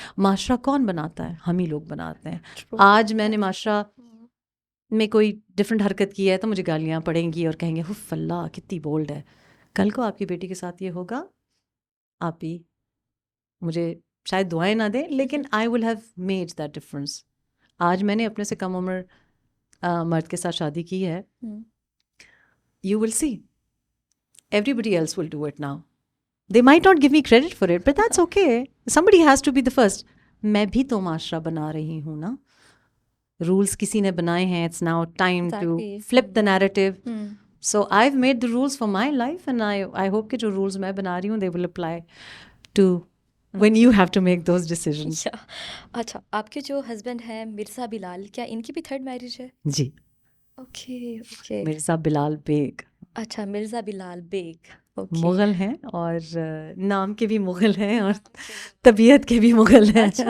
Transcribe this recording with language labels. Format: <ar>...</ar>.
<ur>معاشرہ کون بناتا ہے؟ ہم ہی لوگ بناتے ہیں. آج میں نے معاشرہ میں کوئی ڈفرینٹ حرکت کی ہے تو مجھے گالیاں پڑیں گی اور کہیں گے حف اللہ کتنی بولڈ ہے. کل کو آپ کی بیٹی کے ساتھ یہ ہوگا، آپ بھی مجھے شاید دعائیں نہ دیں، لیکن</ur> <en>I will have made that difference.</en> <ur>آج میں نے اپنے سے کم عمر مرد کے ساتھ شادی کی ہے.</ur> <en>You will see everybody else will do it now. They might not give me credit for it, but that's okay. Somebody has to be the first.</en> <ur>میں بھی تو معاشرہ بنا رہی ہوں نا. رولس کسی نے بنائے ہیں.</ur> <en>It's now time to flip the narrative. So I've made the rules for my life and I hope</en> <ur>کہ جو rules میں بنا رہی ہوں</ur> <en>they will apply to when you have to make those decisions.</en> <ur>اچھا، آپ کے جو ہسبینڈ ہیں مرزا بلال، کیا ان کی بھی تھرڈ میرج ہے؟ جی. اوکے. مرزا بلال بیگ. اچھا، مرزا بلال بیگ مغل ہیں، اور نام کے بھی مغل ہیں اور طبیعت کے بھی مغل ہیں.</ur>